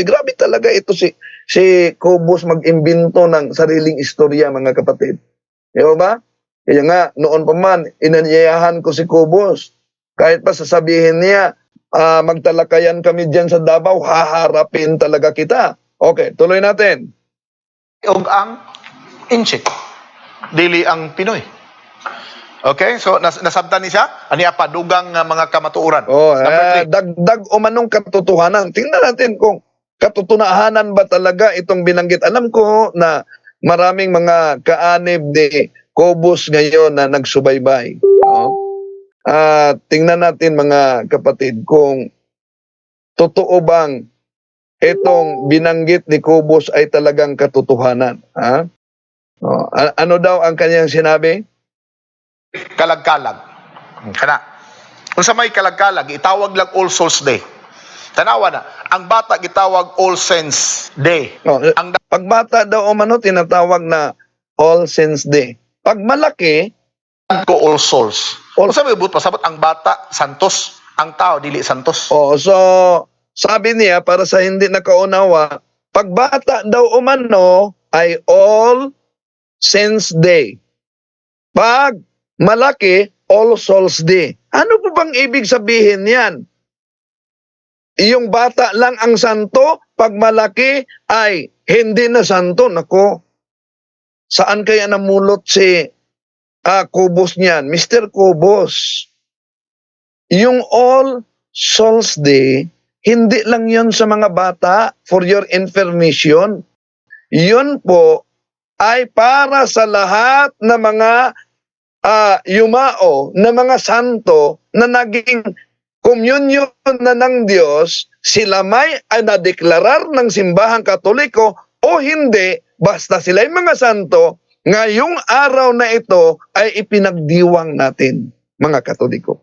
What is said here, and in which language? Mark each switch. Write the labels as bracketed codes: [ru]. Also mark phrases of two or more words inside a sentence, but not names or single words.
[tl] Grabe talaga ito si Kubos mag-imbento ng sariling istorya, mga kapatid. Di ba? Kaya nga, noon pa man, inanyayahan ko si Kubos. Kahit pa sasabihin niya, magtalakayan kami dyan sa Davao, haharapin talaga kita. Okay, tuloy natin. [ceb] Og ang inchik. Dili ang Pinoy. Okay, so nasabtan ni siya, ani apa dugang mga kamatuoran. [tl] Dagdag umanong katotohanan. Tingnan natin kung katotohanan ba talaga itong binanggit. Alam ko na maraming mga kaanib ni Kubos ngayon na nagsubaybay. Tingnan natin, mga kapatid, kung totoo bang itong binanggit ni Kubos ay talagang katotohanan. Ano daw ang kanyang sinabi? [ceb] Kalag-kalag. Kana. Kung sa may kalag-kalag, itawag lang All Souls Day. Tanawa na, ang bata gitawag All Saints Day. [tl] Ang pagbata daw umano, tinatawag na All Saints Day. Pag malaki, ko All Souls. [ceb] Kung sa may but pasabot, ang bata santos, ang tao dili santos. [tl] So sabi niya, para sa hindi nakaunawa, pagbata daw umano ay All Saints Day. Pag malaki, All Souls Day. Ano po bang ibig sabihin yan? Yung bata lang ang santo, pag malaki ay hindi na santo. Nako, saan kaya namulot si Kubos niyan? Mr. Kubos, yung All Souls Day, hindi lang yun sa mga bata, [en] for your information. [tl] Yun po ay para sa lahat na mga yumao na mga santo na naging komunyon na ng Diyos, sila may nadeklarar ng simbahang Katoliko o hindi, basta sila ay mga santo, ngayong araw na ito ay ipinagdiwang natin, mga Katoliko.